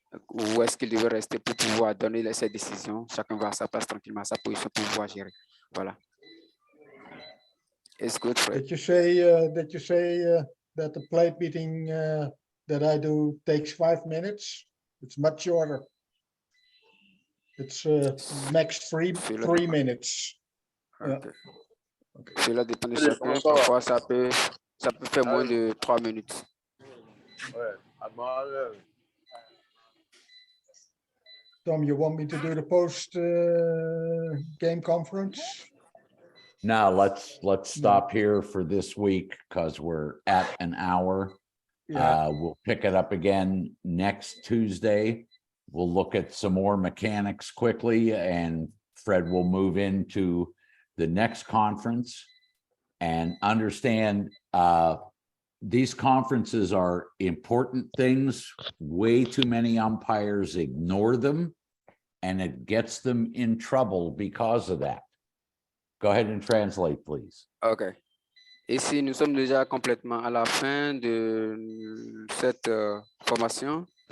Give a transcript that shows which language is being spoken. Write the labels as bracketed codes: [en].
[fr] Où est-ce qu'il devait rester pour pouvoir donner ses décisions? Chacun va à sa place tranquillement, à sa position pour pouvoir gérer. Voilà. [en] It's good, Fred. Did you say that the plate meeting that I do takes 5 minutes? It's much shorter. It's max 3 minutes. Okay. Okay. [fr] Cela dépend de chacun. Parfois, ça peut faire moins de 3 minutes. Ouais. [en] Tom, you want me to do the post game conference? Now let's stop here for this week because we're at an hour. Yeah. We'll pick it up again next Tuesday. We'll look at some more mechanics quickly, and Fred will move into the next conference and understand these conferences are important things. Way too many umpires ignore them, and it gets them in trouble because of that. Go ahead and translate, please. OK. [fr] Ici, nous sommes déjà complètement à la fin de cette formation.